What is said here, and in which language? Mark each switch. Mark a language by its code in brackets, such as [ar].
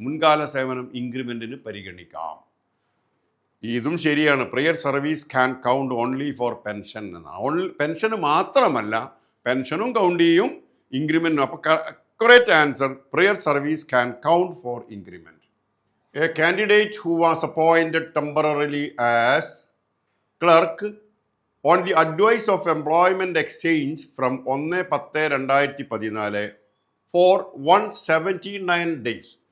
[ml] മുൻകാല സേവനം ഇൻക്രിമെൻറ്റിന് പരിഗണിക്കാം. ഇതും ശരിയാണ്. [en] prior service can count only for pension [ml] എന്നാണ്. പെൻഷന് മാത്രമല്ല, പെൻഷനും കൗണ്ട് ചെയ്യും, ഇൻക്രിമെൻറ്റും. [en] അപ്പോൾ correct answer, prior service can count for increment. A candidate who was appointed temporarily as clerk on the advice of Employment Exchange from 1/10/2014 for 179 days.